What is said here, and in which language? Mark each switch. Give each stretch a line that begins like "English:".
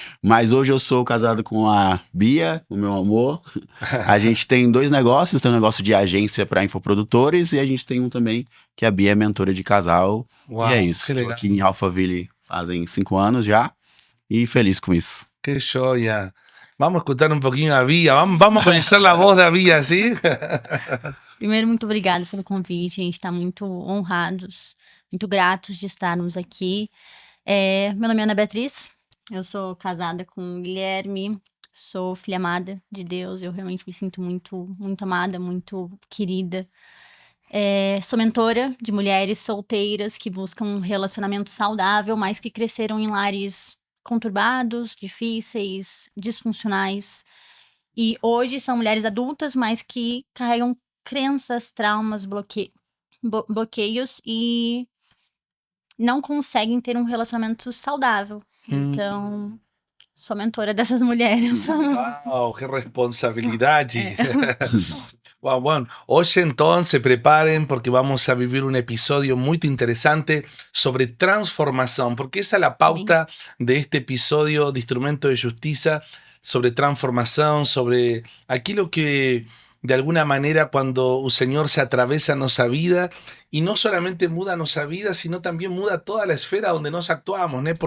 Portuguese: Mas hoje eu sou casado com a Bia, o meu amor. A gente tem 2 negócios, tem um negócio de agência para infoprodutores, e a gente tem um também que a Bia é mentora de casal. Uau, e é isso, tô aqui em Alphaville fazem 5 anos já, e feliz com isso. Que joia!
Spanish: Vamos a escuchar un poquito a Bia, vamos a conocer la voz da Bia, ¿sí?
Portuguese: Primeiro, muito obrigada pelo convite. A gente está muito honrados, muito gratos de estarmos aqui. Meu nome é Ana Beatriz, eu sou casada com o Guilherme, sou filha amada de Deus. Eu realmente me sinto muito, muito amada, muito querida. Sou mentora de mulheres solteiras que buscam um relacionamento saudável, mas que cresceram em lares conturbados, difíceis, disfuncionais. E hoje são mulheres adultas, mas que carregam crenças, traumas, bloqueios e não conseguem ter um relacionamento saudável. Então, sou mentora dessas mulheres.
Spanish: ¡Wow! ¡Qué responsabilidad! Wow, bueno, hoy entonces se preparen porque vamos a vivir un episodio muy interesante sobre transformación, porque esa es la pauta de este episodio de Instrumento de Justicia, sobre transformación, sobre aquello que de alguna manera cuando el Señor se atravesa en nuestra vida y no solamente muda nuestra vida, sino también muda toda la esfera donde nos actuamos, ¿no?